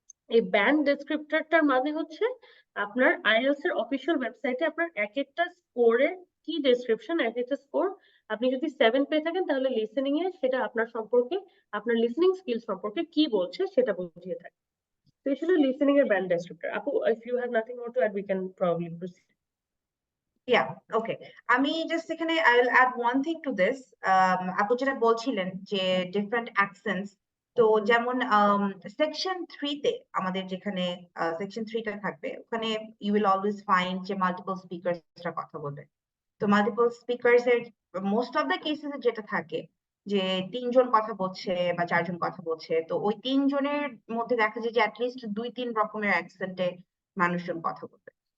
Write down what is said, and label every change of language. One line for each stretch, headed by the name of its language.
Bangla: এই ব্যান্ড ডেসক্রিপ্টরটার মানে হচ্ছে আপনার আইএলটিএস এর অফিসিয়াল ওয়েবসাইটে আপনার এক একটা স্কোরের কি ডেসক্রিপশন, এক একটা স্কোর। আপনি যদি 7 পেয়ে থাকেন তাহলে লিসেনিং এ সেটা আপনার সম্পর্কে, আপনার লিসেনিং স্কিল সম্পর্কে কি বলছে সেটা বুঝিয়ে থাকে। তো এই ছিল লিসেনিং এর ব্যান্ড ডেসক্রিপ্টর।
English: আপু, if you have nothing more to add, we can probably proceed. Yeah, okay.
Bangla: আমি জাস্ট এখানে
English: I will add one thing to this.
Bangla: আপু যেটা বলছিলেন যে ডিফারেন্ট অ্যাকসেন্টস, তো যেমন সেকশন 3 তে আমাদের যেখানে সেকশন 3টা থাকবে, ওখানে
English: you will always find
Bangla: যে মাল্টিপল স্পিকারসরা কথা বলবে। তো মাল্টিপল স্পিকারস এর মোস্ট অফ দ্য কেসেস যেটা থাকে যে 3জন কথা বলছে বা 4জন কথা বলছে, তো ওই 3জনের মধ্যে দেখা যায় যে অ্যাটলিস্ট 2-3 রকমের অ্যাকসেন্টে মানুষজন কথা বলবে।